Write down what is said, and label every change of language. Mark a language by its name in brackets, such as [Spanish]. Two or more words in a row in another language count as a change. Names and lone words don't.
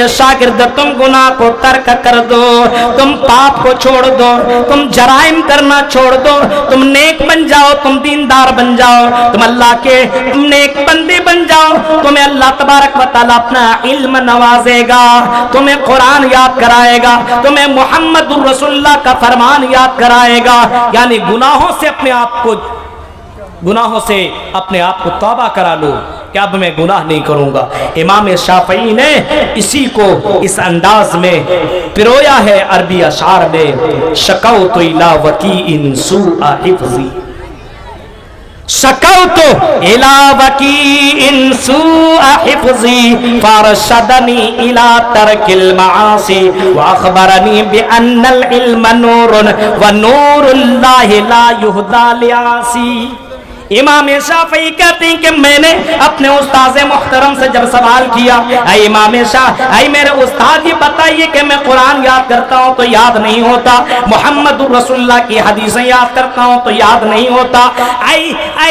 [Urdu] شاگرد، تم گناہ کو ترک کر دو، تم پاپ کو چھوڑ دو، تم جرائم کرنا چھوڑ دو، تم نیک بن جاؤ، تم دیندار بن جاؤ، تم اللہ کے نیک بندے بن جاؤ، تمہیں اللہ تبارک و تعالیٰ اپنا علم نوازے گا، تمہیں قرآن یاد کرائے گا، تمہیں محمد الرسول اللہ کا فرمان یاد کرائے گا، یعنی گناہوں سے اپنے آپ کو توبہ کرا لو کہ اب میں گناہ نہیں کروں گا۔ امام شافعی نے اسی کو اس انداز میں پرویا ہے عربی اشعار میں، [Arabic] شکوت الی وکیء سوء حفظی، شکوت الی وکیء سوء حفظی فارشدنی الی ترک المعاصی واخبرنی بان العلم نور ونور اللہ لا یہدی لعاصی۔ [Urdu] امام شافعی کہتے ہیں کہ میں نے اپنے استاذ محترم سے جب سوال کیا، اے امام اے میرے استاد یہ بتائیے کہ میں قرآن یاد کرتا ہوں تو یاد نہیں ہوتا، محمد الرسول اللہ کی حدیثیں یاد کرتا ہوں تو یاد نہیں ہوتا، اے